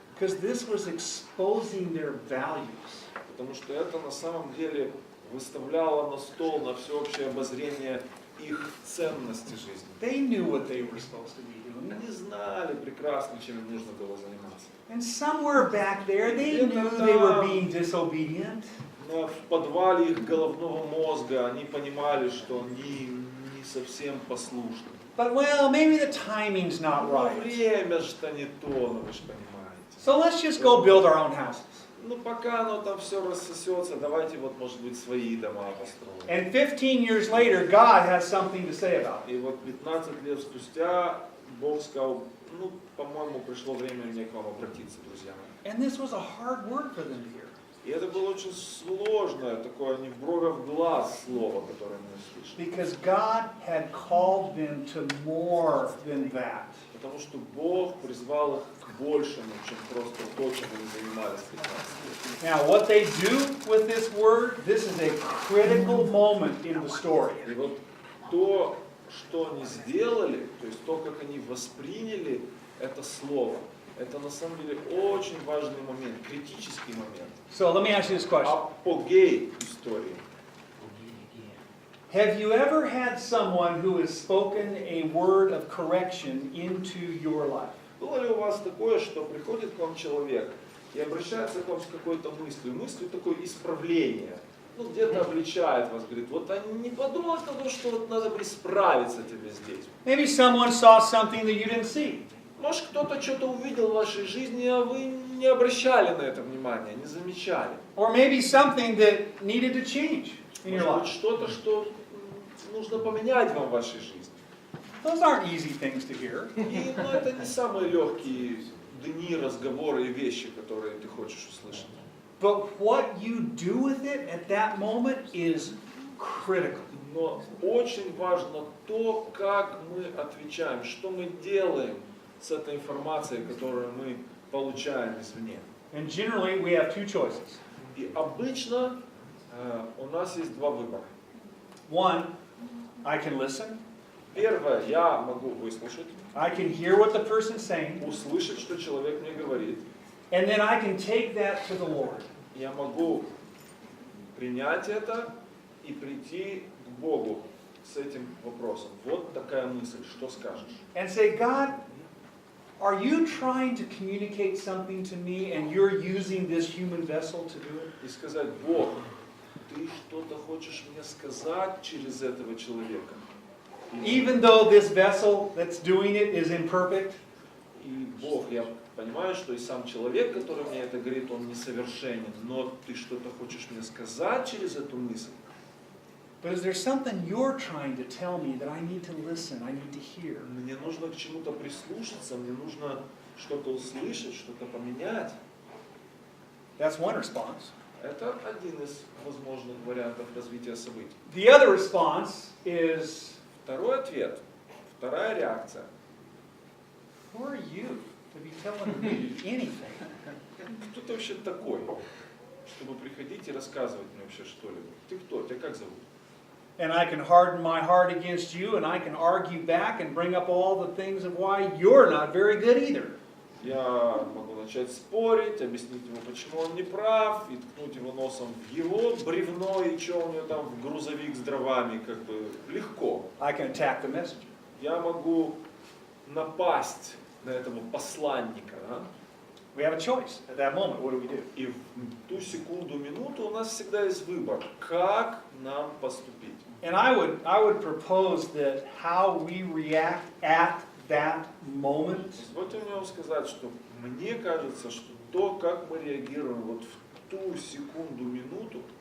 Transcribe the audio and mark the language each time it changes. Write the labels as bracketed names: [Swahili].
[English] Because this was exposing their values. [Russian] Потому что это на самом деле выставляло на стол, на всеобщее обозрение их ценности жизни. [English] They knew what they were supposed to be doing. [Russian] Они знали прекрасно, чем им нужно было заниматься. [English] And somewhere back there, they knew they were being disobedient. [Russian] Но в подвале их головного мозга они понимали, что они не совсем послушны. [English] But well, maybe the timing's not [Russian] Но [English] right. [Russian] время же-то не то, ну вы же понимаете. [English] So let's just go build our own houses. [Russian] Ну пока оно там все рассосется, давайте вот, может быть, свои дома построим. [English] And 15 years later, God has something to say about it. [Russian] И вот 15 лет спустя Бог сказал, ну, по-моему, пришло время мне к вам обратиться, друзья мои. [English] And this was a hard word for them to hear. [Russian] И это было очень сложное, такое не в бровь, а в глаз слово, которое мы услышали. [English] Because God had called them to more than that. [Russian] Потому что Бог призвал их к большему, чем просто то, чем они занимались 15 лет. [English] Now, what they do with this word, this is a critical moment in the story. [Russian] И вот то, что они сделали, то есть то, как они восприняли это слово, это на самом деле очень важный момент, критический момент. [English] So let me ask you this question. [Russian] Апогей истории. [English] Have you ever had someone who has spoken a word of correction into your life? [Russian] Было ли у вас такое, что приходит к вам человек и обращается к вам с какой-то мыслью такое исправление, ну где-то обличает вас, говорит, вот не подумал того, что вот надо бы исправиться тебе здесь. [English] Maybe someone saw something that you didn't see. [Russian] Может, кто-то что-то увидел в вашей жизни, а вы не обращали на это внимания, не замечали. [English] Or maybe something that needed to change in your [Russian] Может быть, что-то, что нужно поменять вам в вашей жизни. [English] Those aren't easy things to hear. [Russian] И это не самые легкие дни, разговоры и вещи, которые ты хочешь услышать. [English] But what you do with it at that moment is critical. [Russian] Но очень важно то, как мы отвечаем, что мы делаем с этой информацией, которую мы получаем извне. [English] And generally, we have two choices. [Russian] И обычно у нас есть два выбора. [English] One, I can listen. [Russian] Первое, я могу выслушать, [English] I can hear what the person's saying. [Russian] услышать, что человек мне говорит. [English] And then I can take that to the Lord. [Russian] Я могу принять это и прийти к Богу с этим вопросом. Вот такая мысль, что скажешь? [English] And say, God, are you trying to communicate something to me and you're using this human vessel to do it? [Russian] И сказать, Бог, ты что-то хочешь мне сказать через этого человека? [English] Even though this vessel that's doing it is imperfect, [Russian] И Бог, я понимаю, что и сам человек, который мне это говорит, он несовершенен, но ты что-то хочешь мне сказать через эту мысль? [English] but is there something you're trying to tell me that I need to listen, I need to hear? [Russian] Мне нужно к чему-то прислушаться, мне нужно что-то услышать, что-то поменять. [English] That's one response. [Russian] Это один из возможных вариантов развития событий. [English] The other response is, [Russian] Второй ответ, вторая реакция. [English] who are you to be telling me anything? [Russian] Кто ты вообще такой, чтобы приходить и рассказывать мне вообще что-либо? Ты кто? Тебя как зовут? [English] And I can harden my heart against you, and I can argue back and bring up all the things of why you're not very good either. [Russian] Я могу начать спорить, объяснить ему, почему он не прав, и ткнуть его носом в его бревно, и что у него там в грузовик с дровами, как бы легко. [English] I can attack the messenger. [Russian] Я могу напасть на этого посланника, да? [English] We have a choice at that moment. What do? [Russian] И в ту секунду, минуту у нас всегда есть выбор, как нам поступить. [English] And I would propose that how we react at that moment [Russian] Позвольте мне вам сказать, что мне кажется, что то, как мы реагируем вот в ту секунду, минуту,